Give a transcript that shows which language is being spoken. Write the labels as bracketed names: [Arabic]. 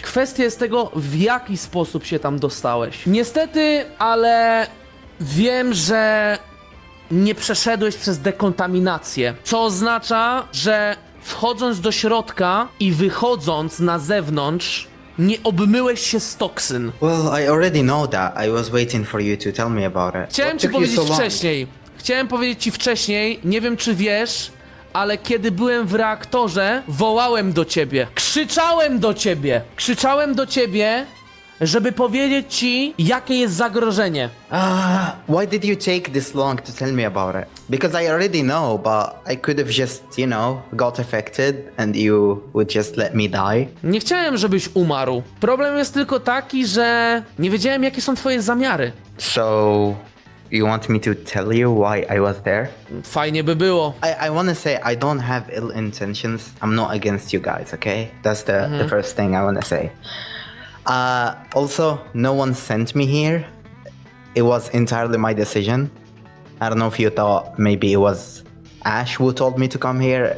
[Polish] Kwestia jest tego, w jaki sposób się tam dostałeś. Niestety, ale wiem, że nie przeszedłeś przez dekontaminację. Co oznacza, że wchodząc do środka i wychodząc na zewnątrz, nie obmyłeś się z toksyn. [English] Well, I already know that. I was waiting for you to tell me about it. [Polish] Chciałem [English] What [Polish] ci [English] took you [Polish] powiedzieć [English] so long? [Polish] wcześniej. Chciałem powiedzieć ci wcześniej, nie wiem czy wiesz, ale kiedy byłem w reaktorze, wołałem do ciebie. Krzyczałem do ciebie. Krzyczałem do ciebie, żeby powiedzieć ci, jakie jest zagrożenie. [English] Why did you take this long to tell me about it? Because I already know, but I could have just, you know, got affected and you would just let me die. [Polish] Nie chciałem, żebyś umarł. Problem jest tylko taki, że nie wiedziałem, jakie są twoje zamiary. [English] So, you want me to tell you why I was there? [Polish] Fajnie by było. [English] I want to say I don't have ill intentions. I'm not against you guys, okay? That's the first thing I want to say. Also, no one sent me here. It was entirely my decision. I don't know if you thought maybe it was Ash who told me to come here.